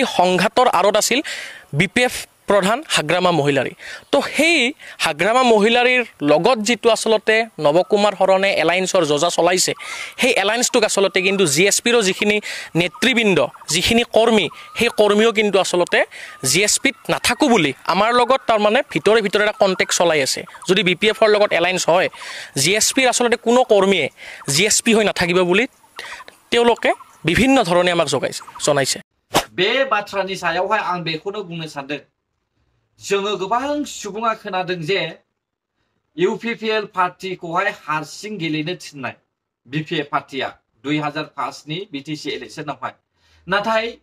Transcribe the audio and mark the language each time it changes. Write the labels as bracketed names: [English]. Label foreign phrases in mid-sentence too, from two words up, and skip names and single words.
[Assamese] সংঘাতৰ আৰত আছিল BPF প্ৰধান হাগ্ৰামা মহিলাৰী তো সেই হাগ্ৰামা মহিলাৰীৰ লগত যেটো আসলতে নৱকুমাৰ শৰণে এলায়েন্সৰ যোজা চলাইছে সেই এলায়েন্সটোক আসলতে কিন্তু GSPৰ যিখিনি নেতৃবৃন্দ যিখিনি কৰ্মী সেই কৰ্মীও কিন্তু আসলতে GSPত নাথাকো বুলি আমাৰ লগত তাৰ মানে ভিতৰে এটা কন্টেক্ট চলাই আছে যদি BPFৰ লগত এলায়েন্স হয় GSPৰ আসলতে কোনো কৰ্মীয়ে GSP হৈ নাথাকিব বুলি তেওঁলোকে বিভিন্ন ধৰণে আমাক জনাইছে [Bodo] बे बाथ्रानि सायावहाय आं बेखौनो बुंनो सानदों जोङो गोबां सुबुङा खोनादों जे UPPL पार्टिखौहाय हारसिं गेलेनो थिननाय BPF पार्टिया 2005 नि BTC इलेक्शनावहाय नाथाय